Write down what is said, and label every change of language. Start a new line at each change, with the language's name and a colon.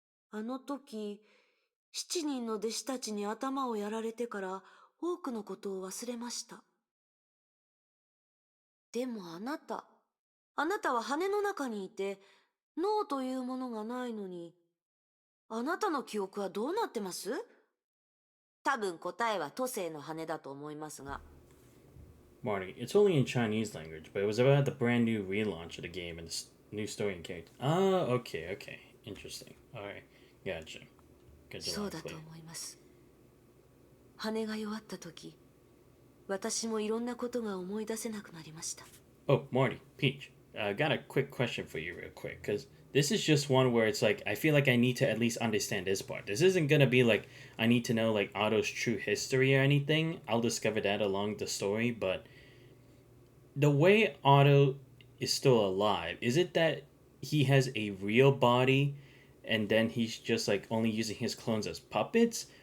Japanese: あの時、7人の弟子たちに頭をやられてから多くのことを忘れました。でもあなたは羽の中にいて脳というものがないのに、あなたの記憶はどうなってます？多分答えは都政の羽だと思いますが。
English: Marty, it's only in Chinese language, but it was about the brand new relaunch of the game and the new story and character. Oh, okay. Interesting. Alright, gotcha. Good
Japanese: そうだと
English: clear.
Japanese: 思います。羽が弱った時、私もいろんなことが思い出せなくなりました。
English: Oh, Marty, Peach, got a quick question for you real quick, because this is just one where it's like, I feel like I need to at least understand this part. This isn't gonna be like, I need to know like Otto's true history or anything. I'll discover that along the story, but the way Otto is still alive, is it that he has a real body and then he's just like only using his clones as puppets?